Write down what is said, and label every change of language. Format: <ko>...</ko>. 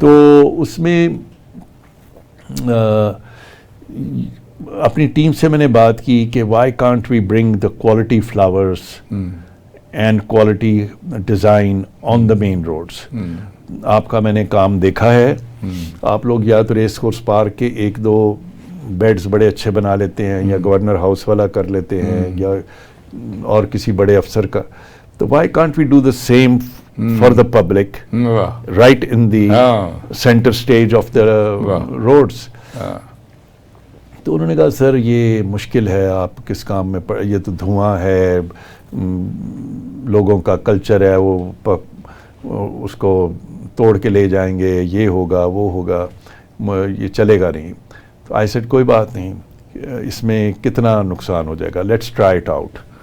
<ur>تو اس میں اپنی ٹیم سے میں نے بات کی کہ</ur> <en>Why can't we bring the quality flowers and quality design on the main roads.</en> <ur>آپ کا میں نے کام دیکھا ہے، آپ لوگ یا تو ریس کورس پارک کے ایک دو بیڈز بڑے اچھے بنا لیتے ہیں، یا گورنر ہاؤس والا کر لیتے ہیں، یا اور کسی بڑے افسر کا.</ur> <en>تو why can't we do the same for the public right in the centre stage of the roads.</en> <ur>تو انہوں نے کہا سر یہ مشکل ہے، آپ کس کام میں یہ تو دھواں ہے، لوگوں کا کلچر ہے، وہ اس کو توڑ کے لے جائیں گے، یہ ہوگا وہ ہوگا، یہ چلے گا نہیں. تو</ur> <en>I said</en> <ur>کوئی بات نہیں، اس میں کتنا نقصان ہو جائے گا،</ur> <en>Let's try it out.</en>